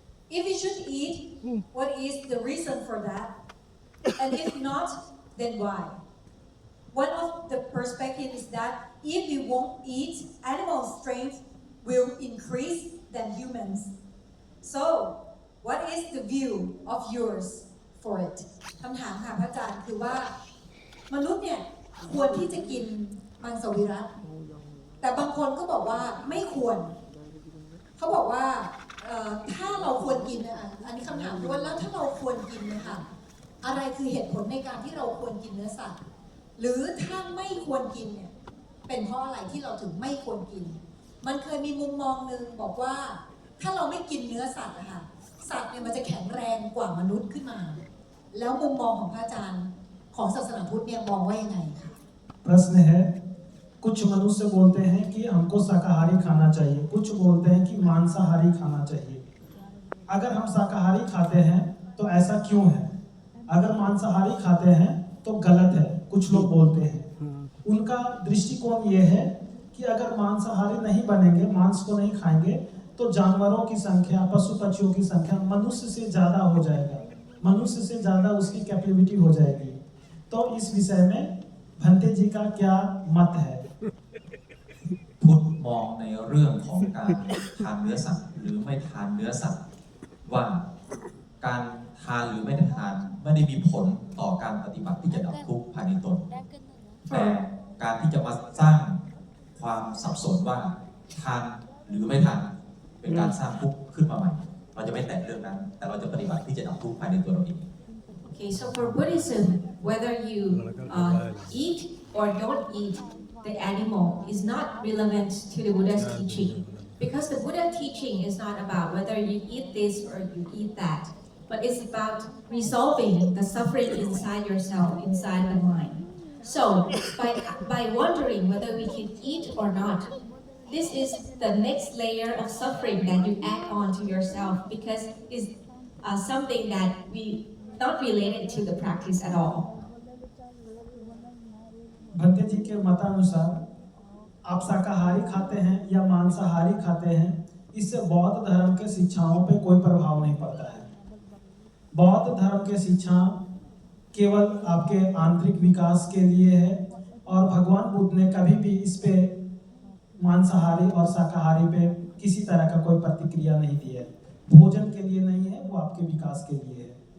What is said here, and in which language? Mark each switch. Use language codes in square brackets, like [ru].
[en] If we should eat, what is the reason for that? And if not, then why? One of the perspectives is that if we won't eat, animal strength will increase than humans. So what is the view of yours for it [th] คำถามค่ะพระอาจารย์คือว่ามนุษย์เนี่ยควรที่จะกินมังสวิรัติแต่บางคนก็บอกว่าไม่ควรเขาบอกว่า ถ้าเราควรกินอันนี้คำถามคือว่าแล้วถ้าเราควรกินนะคะอะไรคือเหตุผลในการที่เราควรกินเนื้อสัตว์หรือถ้าไม่ควรกินเนี่ยเป็นเพราะอะไรที่เราถึงไม่ควรกินมันเคยมีมุมมองหนึ่งบอกว่าถ้าเราไม่กินเนื้อสัตว์นะคะสัตว์เนี่ยมันจะแข็งแรงกว่ามนุษย์ขึ้นมาแล้วมุมมองของพระอาจารย์ของศาสนาพุทธเนี่ยมองว่ายังไงคะ [hi] प्रश्न है कुछ मनुष्य बोलते हैं कि हमको शाकाहारी खाना चाहिए कुछ बोलते हैं कि मांसाहारी खाना चाहिए अगर हम शाकाहारी खाते हैं तो ऐसा क्यों है अगर मांसाहारी खाते हैं तो गलत है कुछ लोग बोलते हैं उनका दृष्टिकोण ये है कि अगर मांसाहारी नहीं बनेंगे मांस को नहीं खाएंगे तो जानवरों की संख्या पशु पक्षियों की संख्या मनुष्य से ज़्यादा हो जाएगा मनुष्य से ज़्यादा उसकी कैपेबिलिटी हो जाएगी तो इस विषय में भंते जी का क्या मत है [th] พุทธมองในเรื่องของการทานเนื้อสัตว์หรือไม่ทานเนื้อสัตว์ว่าการทานหรือไม่ได้ทานไม่ได้มีผลต่อการปฏิบัติที่จะดับทุกข์ภายในตนแต่การที่จะมาสร้างความสับสนว่าทานหรือไม่ทานเป็นการสร้างทุกข์ขึ้นมาใหม่เราจะไม่แตะเรื่องนั้นแต่เราจะปฏิบัติที่จะดับทุกข์ภายในตัวเราเอง [en] Okay, so for Buddhism, whether you eat or don't eat the animal is not relevant to the Buddha's teaching. Because the Buddha teaching is not about whether you eat this or you eat that, but it's about resolving the suffering inside yourself, inside the mind. So by wondering whether we can eat or not, this is the next layer of suffering that you add on to yourself because it's something that we not related to the practice at all. [hi] Bhante जी के मतानुसार आप शाकाहारी खाते हैं या मांसाहारी खाते हैं इससे बौद्ध धर्म के शिक्षाओं पे कोई प्रभाव नहीं पड़ता है बौद्ध धर्म के शिक्षा केवल आपके आंतरिक विकास के लिए है और भगवान बुद्ध ने कभी भी इस पे मांसाहारी और शाकाहारी पे किसी तरह का कोई प्रतिक्रिया नहीं दी है भोजन के लिए नहीं है वो आपके विकास के लिए है